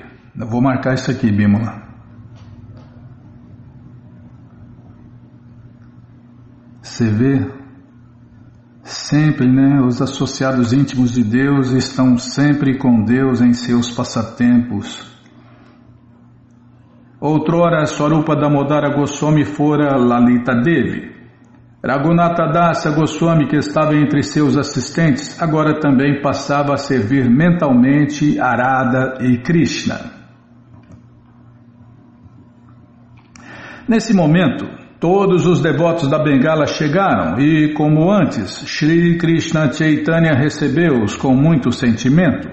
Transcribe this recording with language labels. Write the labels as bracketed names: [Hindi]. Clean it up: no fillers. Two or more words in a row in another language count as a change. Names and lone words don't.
[Portuguese] Eu vou marcar isso aqui, Bimala. Você vê, sempre, os associados íntimos de Deus estão sempre com Deus em seus passatempos. Outrora, Swarupa Damodara Goswami fora Lalita Devi. Raghunatha Dasa Goswami, que estava entre seus assistentes, agora também passava a servir mentalmente a Radha e Krishna. Nesse momento, todos os devotos da Bengala chegaram e, como antes, Shri Krishna Chaitanya recebeu-os com muito sentimento.